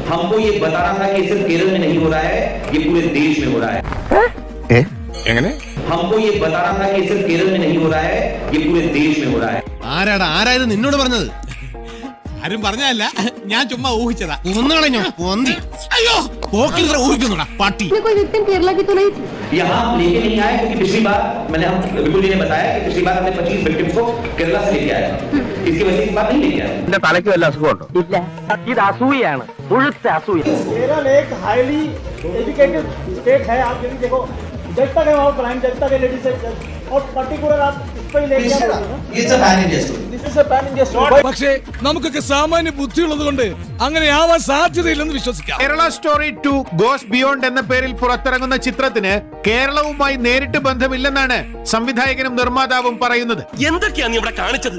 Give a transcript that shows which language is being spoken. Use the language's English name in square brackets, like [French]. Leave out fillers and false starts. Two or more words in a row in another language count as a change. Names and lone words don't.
[Malayalam] ആരായത് നിന്നോട് പറഞ്ഞത്? ആരും പറഞ്ഞല്ല, ഞാൻ ചുമ്മാ ഊഹിച്ചതാ. ഒന്നുകളഞ്ഞോ പോന്തി. അയ്യോ പോക്കിൽ ഊഹിക്കുന്നുടാ പട്ടി. [Hindi] यहाँ लेके नहीं आए क्योंकि पिछली बार मैंने हम विपुल जी ने बताया कि पिछली बार हमने 25 विक्टिम्स को केरला से लेके आए, इसकी वजह से इस बार नहीं लेके आए. [Malayalam] എന്റെ തലയ്ക്ക് വല്ല അസുഖമുണ്ടോ? ഇല്ല, ഇത് അസൂയാണ്, മുഴുത്ത അസൂയ. [Hindi] केरल एक [English] highly educated state [Hindi] है. आप यदि देखो जब तक है वहाँ क्राइम जब तक है लेडीज और पर्टिकुलर आप इस पर ही लेके [Malayalam] പക്ഷേ നമുക്കൊക്കെ സാമാന്യ ബുദ്ധിയുള്ളത് കൊണ്ട് അങ്ങനെ ആവാൻ സാധ്യതയില്ലെന്ന് വിശ്വസിക്കാം. കേരള സ്റ്റോറി 2 ഗോസ് ബിയോണ്ട് എന്ന പേരിൽ പുറത്തിറങ്ങുന്ന ചിത്രത്തിന് കേരളവുമായി നേരിട്ട് ബന്ധമില്ലെന്നാണ് സംവിധായകനും നിർമ്മാതാവും പറയുന്നത്. എന്തൊക്കെയാണ് ഇവിടെ കാണിച്ചത്?